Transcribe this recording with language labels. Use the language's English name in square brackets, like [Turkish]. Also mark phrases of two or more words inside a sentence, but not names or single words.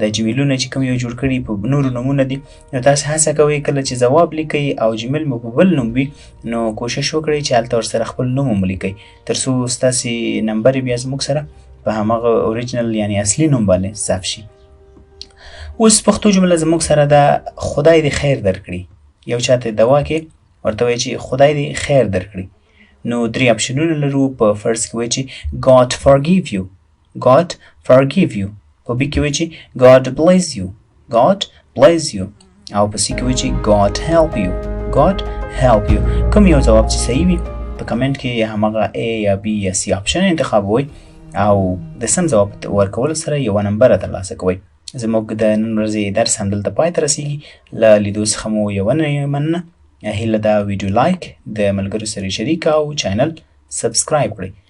[Pashto] د جمیلونه چې کوم یو جوړ کړي په نورو نومونه دي. نو تاسو هڅه کوئ کله چې ځواب لیکئ او جمیل مو په بل نوم وي نو کوشش وکړئ چې هلته ورسره خپل نوم هم ولیکئ تر څو ستاسې نمبر بیا زموږ سره په همغه اوریجنل یعنی اصلي نوم باندې ثبت شي. اوس پښتو جمله زموږ سره ده خدای دې خیر درکړي. یو چاته دوا کې ورته وایي چې خدای دې خیر درکړي. نو 3 اپشنونه لرو. په فرست کې وایي چې [English] God forgive you. God forgive you. [Pashto] په بي کې وایي چې [English] God bless you. God bless you. [Pashto] او په سي کې وایي چې [English] God help you. God help you. [Pashto] کوم یو ځواب چې صحیح وي په کمنټ کې همغه A یا B یا C اپشن انتخابوئ او د سم ځواب ورکولو سره یوه نمبر ترلاسه کوئ. زموږ د نن ورځې درس همدلته پای ته رسیږي. له لیدو څخه مو یوه مننه. هیله ده ویډیو لایک د ملګرو سره شریک او چینل سبسکرایب کړئ.